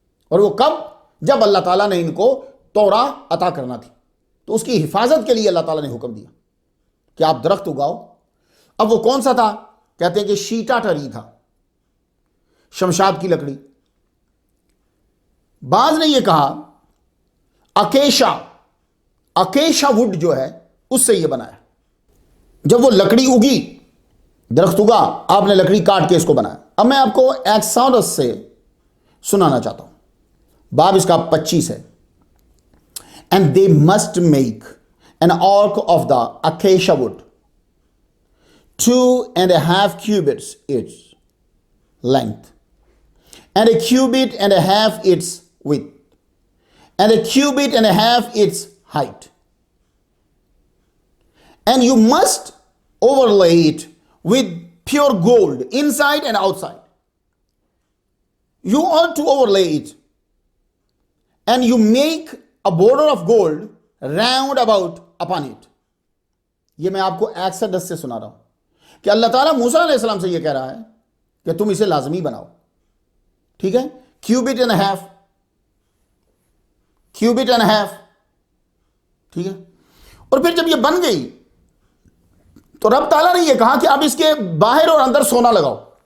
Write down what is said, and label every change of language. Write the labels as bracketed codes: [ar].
[ur] اور وہ کب؟ جب اللہ تعالیٰ نے ان کو تورا عطا کرنا تھی، تو اس کی حفاظت کے لیے اللہ تعالیٰ نے حکم دیا کہ آپ درخت اگاؤ۔ اب وہ کون سا تھا؟ کہتے ہیں کہ شیٹا ٹری تھا، شمشاد کی لکڑی۔ بعض نے یہ کہا اکیشا، اکیشا وڈ جو ہے اس سے یہ بنایا. جب وہ لکڑی اگی، درخت اگا، آپ نے لکڑی کاٹ کے اس کو بنایا. اب میں آپ کو ایکساڈس سے سنانا چاہتا ہوں. باب اس کا 25 ہے. [en] And they must make an ark of the acacia wood, 2.5 cubits its length, and a cubit and a half its width, and a cubit and a half its height. And you must overlay it with pure gold inside and outside. You ought to overlay it, and you make a border of gold round about upon it. [ur] یہ میں آپ کو ایکسڈس سے سنا رہا ہوں کہ اللہ تعالیٰ موسیٰ علیہ السلام سے یہ کہہ رہا ہے کہ تم اسے لازمی بناؤ. ٹھیک ہے، [en] Cubit and half, cubit and half. [ur] ٹھیک ہے، اور پھر جب یہ بن گئی تو رب تعالیٰ نے یہ کہا کہ اب اس کے باہر اور اندر سونا لگاؤ.